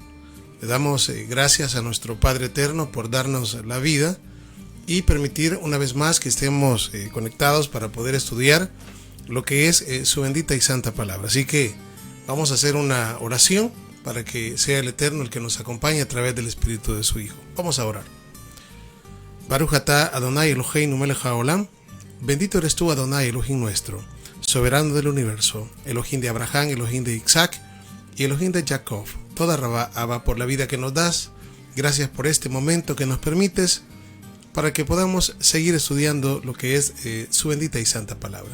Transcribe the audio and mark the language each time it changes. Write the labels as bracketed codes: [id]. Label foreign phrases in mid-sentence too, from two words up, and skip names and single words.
[es] Le damos gracias a nuestro Padre Eterno por darnos la vida y permitir una vez más que estemos conectados para poder estudiar lo que es su bendita y santa palabra. Así que vamos a hacer una oración para que sea el Eterno el que nos acompañe a través del Espíritu de su Hijo. Vamos a orar. [he] ברוך אתה אדוני אלוהינו מלך העולם. [es] Bendito eres tú, Adonai Elohim nuestro, soberano del universo, Elohim de Abraham, Elohim de Isaac y Elohim de Jacob. [he] תודה רבה, [es] Abba, por la vida que nos das. Gracias por este momento que nos permites para que podamos seguir estudiando lo que es su bendita y santa palabra.